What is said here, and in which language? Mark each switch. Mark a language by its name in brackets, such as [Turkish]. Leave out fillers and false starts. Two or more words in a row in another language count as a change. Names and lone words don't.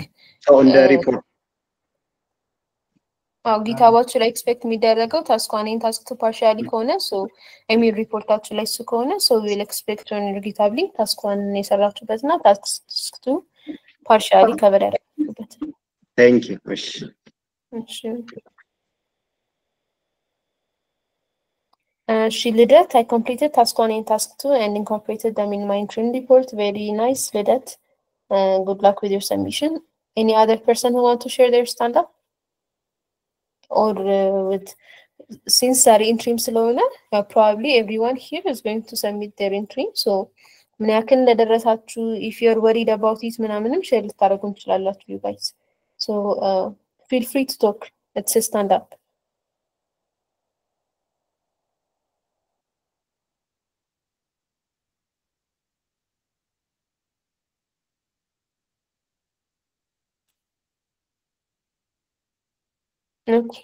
[Amharic] እንደ ሪፖርት ጊታባችሁ ላይ ኤክስፔክት የሚደረገው [English] task one task two partially [Amharic] ከሆነ ሶ ሪፖርታችሁ ላይ እሱ ከሆነ [English] so will expect on GitHub link task one [Amharic] የሰራችሁበት እና [English] task two partially cover [Amharic] ያደረጋችሁበት። [English] Thank you. She Lidet, I completed task 1 and task 2 and incorporated them in my interim report. Very nice, Lidet. Good luck with your submission. Any other person who want to share their stand-up? Or since our interim ስለሆነ probably everyone here is going to submit their interim. So [Amharic] ምን ያክል እንደደረሳችሁ [English] if you're worried about it [Amharic] ምናምንም ሼር ልታደርጉ ትችላላችሁ [English] you guys. So feel free to talk. Let's stand up. Okay.